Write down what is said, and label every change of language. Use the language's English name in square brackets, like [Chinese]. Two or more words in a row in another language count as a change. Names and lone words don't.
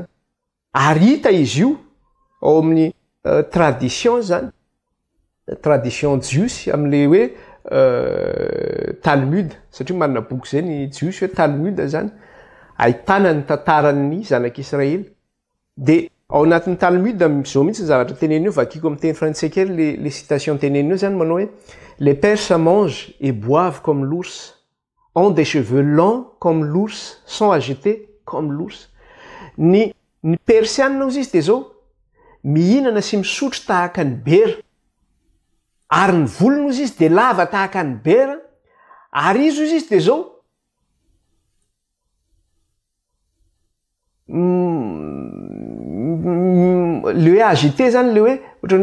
[Malagasy] ary hita izy io ao amin'ny tradition zany tradition jiosy am'le hoe talmude satria manana boky zay ny jiosy hoe talmude zany ahitana ny tantaran'ny zanak'Israely de ao anatin'ny talmude zao mihitsy zavatra tenenio vakiko amin'ny teny frantsay kely [French] les citations [Malagasy] tenenio zany manao hoe [French] les Perses mangent et boivent comme l'ours, [Malagasy] ont des cheveux longs comme l'ours, sont agités comme l'ours. Ny persianina ozy izy de zao mihinana sy misotro tahaka ny bera ary ny volony ozy izy de lava tahaka ny bera ary izy ozy izy de zao le hoe agité zany le hoe ohatrany